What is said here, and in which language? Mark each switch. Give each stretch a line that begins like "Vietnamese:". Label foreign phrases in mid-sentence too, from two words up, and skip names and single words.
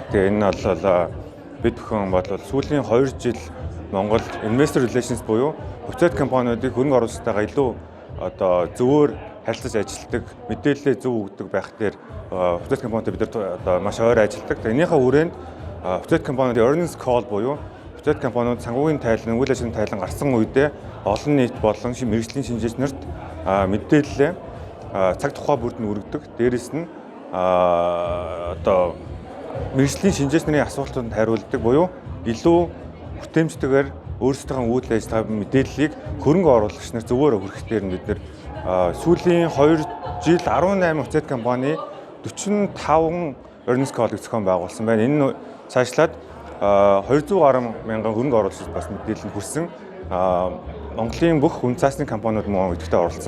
Mongolian: Тэгээ энэ бол бид бүхэн бодвол сүүлийн 2 жил Монгол
English: Investor Relations
Mongolian: буюу хувьцаат компаниудыг хөрөнгө оруулалтайгаа илүү зөвөр харилцаж ажилладаг, мэдээлэлээ зөв өгдөг байх дээр хувьцаат компаниуд бид нар маш ойр ажилладаг. Энийхээ хүрээнд хувьцаат компаниудын
English: earnings call
Mongolian: буюу хувьцаат компаниуд санхүүгийн тайлан, үйл ажиллагааны тайлан гарсан үедээ олон нийт болон мэргэжлийн шинжээч нарт мэдээлэлээ цаг тухай бүрд нь өргөдөг. Дээрээс нь мэргэжлийн шинжээч нарын асуултанд хариулдаг буюу илүү хүртээмжтэйгээр өөрсдийнхөө үйл ажиллагаа мэдээллийг хөрөнгө оруулагч нар зөвөөр хүргэх дээр нь бид нар сүүлийн 2 жил 18 хувьцаат компани 45
English: earnings call-
Mongolian: ыг зохион байгуулсан байна. Энэ цаашлаад 200 гаруй мянган хөрөнгө оруулагчид бас мэдээлэл нь хүрсэн. Монголын бүх үн цаасны компаниуд мөн идэвхтэй оролцсон.